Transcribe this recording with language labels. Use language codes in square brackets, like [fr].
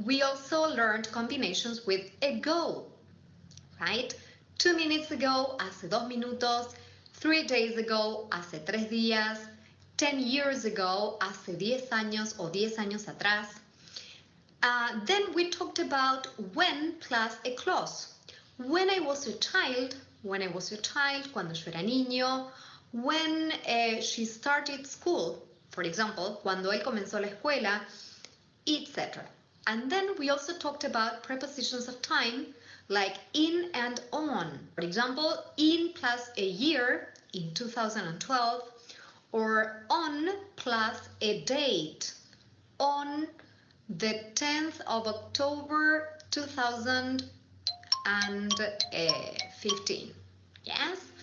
[en] We also learned combinations with ago, right? 2 minutes ago, [es] hace 2 minutos, [en] 3 days ago, [es] hace 3 días, [en] 10 years ago, [es] hace 10 años o 10 años atrás. [en] Then we talked about when plus a clause. When I was a child, [es] cuando yo era niño, [en] when she started school, for example, [es] cuando él comenzó la escuela, [en] etc. And then we also talked about prepositions of time, like in and on. For example, in plus a year, in 2012, or on plus a date, on the 10th of October 2015. Yes?